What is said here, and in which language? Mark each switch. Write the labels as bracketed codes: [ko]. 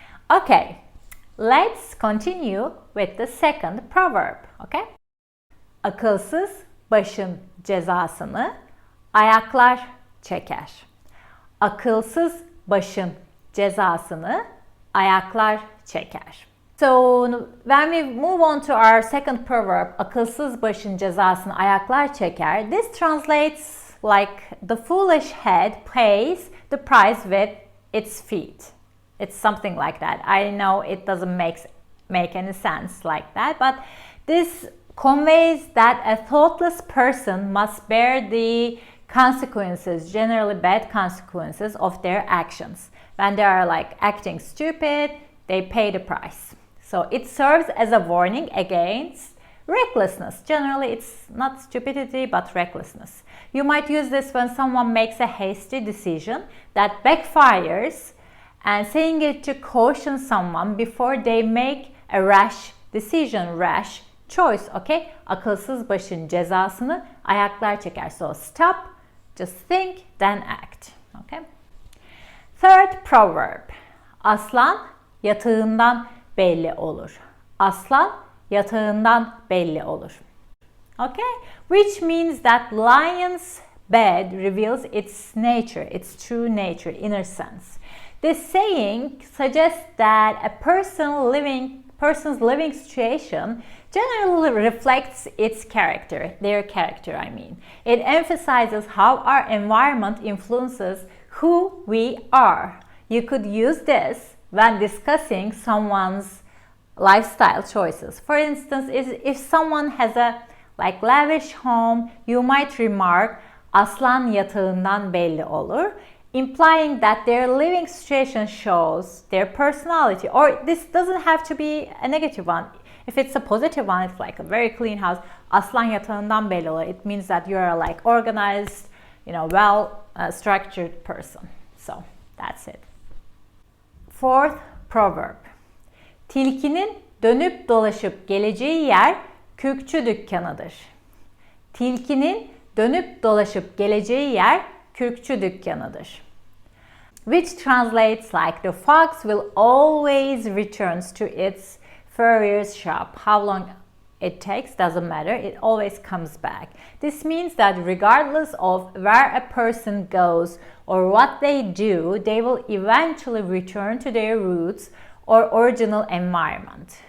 [en] Okay, let's continue with the second proverb, okay? [tr] Akılsız başın cezasını ayaklar çeker. Akılsız başın cezasını ayaklar çeker. [en] So when we move on to our second proverb, [tr] akılsız başın cezasını ayaklar çeker, [en] this translates like the foolish head pays the price with its feet. It's something like that. I know it doesn't make any sense like that, but this conveys that a thoughtless person must bear the consequences, generally bad consequences of their actions. When they are like acting stupid, they pay the price. So it serves as a warning against recklessness. Generally, it's not stupidity, but recklessness. You might use this when someone makes a hasty decision that backfires, and saying it to caution someone before they make a rash decision, rash choice, okay? [tr] Akılsız başın cezasını ayaklar çeker. [en] So stop, just think, then act, okay? Third proverb. [tr] Aslan yatağından belli olur. Aslan yatağından belli olur. [en] Okay? Which means that lion's bed reveals its nature, its true nature, inner sense. This saying suggests that a person's living situation generally reflects its character, their character, I mean. It emphasizes how our environment influences who we are. You could use this when discussing someone's lifestyle choices. For instance, if someone has a like lavish home, you might remark [tr] aslan yatağından belli olur, [en] implying that their living situation shows their personality. Or this doesn't have to be a negative one. If it's a positive one, it's like a very clean house. [tr] Aslan yatağından belli olur. [en] It means that you're a like organized, well structured person. So that's it. Fourth proverb. [tr] Tilkinin dönüp dolaşıp geleceği yer kürkçü dükkanıdır. Tilkinin dönüp dolaşıp geleceği yer kürkçü dükkanıdır. [en] Which translates like the fox will always returns to its furrier's shop. How long it takes doesn't matter, it always comes back. This means that regardless of where a person goes or what they do, they will eventually return to their roots or original environment.